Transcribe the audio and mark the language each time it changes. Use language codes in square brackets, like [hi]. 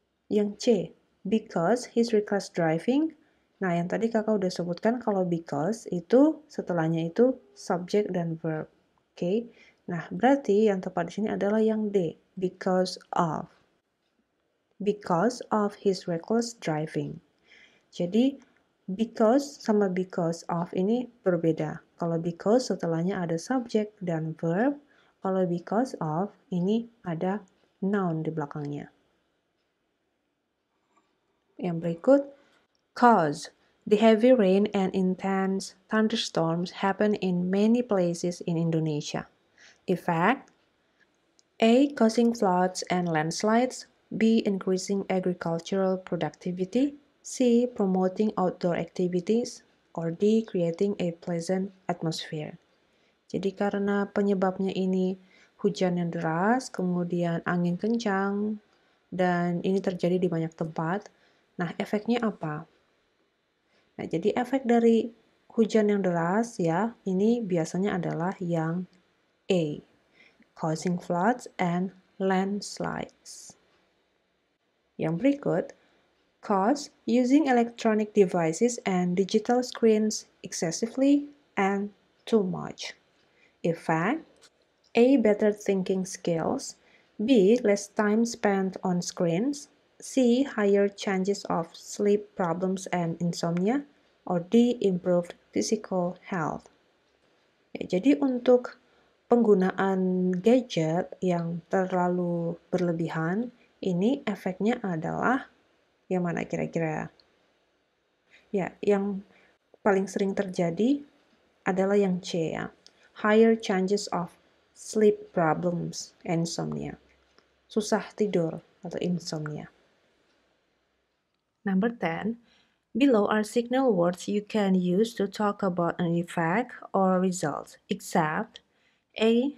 [en] Yang C, because his reckless driving. [id] Nah, yang tadi kakak udah sebutkan kalau because itu setelahnya itu subject dan verb. Oke. Nah, berarti yang tepat di sini adalah yang D, because of. [en] Because of his reckless driving. [id] Jadi, because sama because of ini berbeda. Kalau because setelahnya ada subject dan verb, kalau because of ini ada noun di belakangnya. Yang berikut, cause. [en] The heavy rain and intense thunderstorms happen in many places in Indonesia. Effect, A. Causing floods and landslides, B. Increasing agricultural productivity, C. Promoting outdoor activities, or D. Creating a pleasant atmosphere. [id] Jadi karena penyebabnya ini hujan yang deras, kemudian angin kencang, dan ini terjadi di banyak tempat. Nah, efeknya apa? Nah, jadi efek dari hujan yang deras ya, ini biasanya adalah yang A, [en] causing floods and landslides. [id] Yang berikut, [en] cause using electronic devices and digital screens excessively and too much. Effect, A. Better thinking skills, B. Less time spent on screens, C. Higher chances of sleep problems and insomnia, or D. Improved physical health. [id] Ya, jadi untuk penggunaan gadget yang terlalu berlebihan, ini efeknya adalah yang mana kira-kira? Ya, yang paling sering terjadi adalah yang C ya. [en] Higher chances of sleep problems, insomnia. [id] Susah tidur atau insomnia. [en] Number 10. Below are signal words you can use to talk about an effect or result, except A.